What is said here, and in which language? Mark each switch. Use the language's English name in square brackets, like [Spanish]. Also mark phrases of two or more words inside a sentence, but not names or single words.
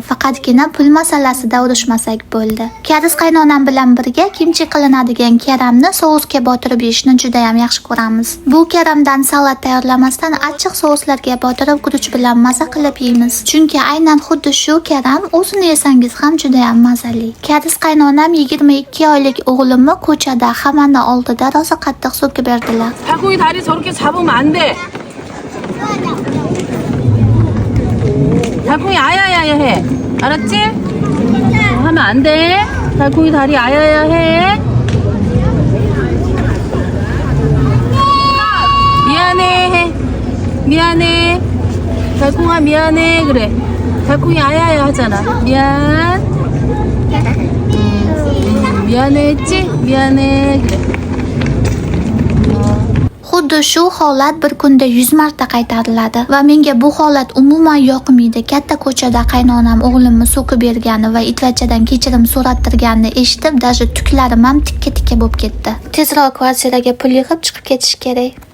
[Uzbek] Faqatgina pul masalasida urushmasak bo'ldi. Kadiz qaynonam bilan birga kimchi qilinadigan karamni sousga botirib yeyishni juda ham yaxshi ko'ramiz. Bu karamdan salat tayyorlamasdan achchiq souslarga botirib guruch bilan maza qilib yeymiz. Chunki aynan xuddi shu karam o'zini yesangiz ham juda ham mazali. Kadiz qaynonam 22 oylik o'g'limni ko'chada hammani oldida rosa qattiq so'kib berdilar. [Korean] 달콩이 다리 저렇게 잡으면 안 돼. 달콩이 아야야야 해. 알았지? 하면 안 돼. 달콩이 다리 아야야 해. 미안해 해. 미안해. 달콩아 미안해. 그래. 달콩이 아야야 하잖아. 미안. 미안해 했지? 미안해. 그래. [Uzbek] Xuddi shu holat bir kunda 100 marta qaytariladi va menga bu holat umuman yoqmaydi. Katta ko'chada qaynonam o'g'limni so'kib bergani va itvachadan kechirim so'rattirganini eshitib, даже tuklarim ham tikka-tikka bo'lib ketdi. Tezroq kvartiraga pul yig'ib chiqib ketish kerak.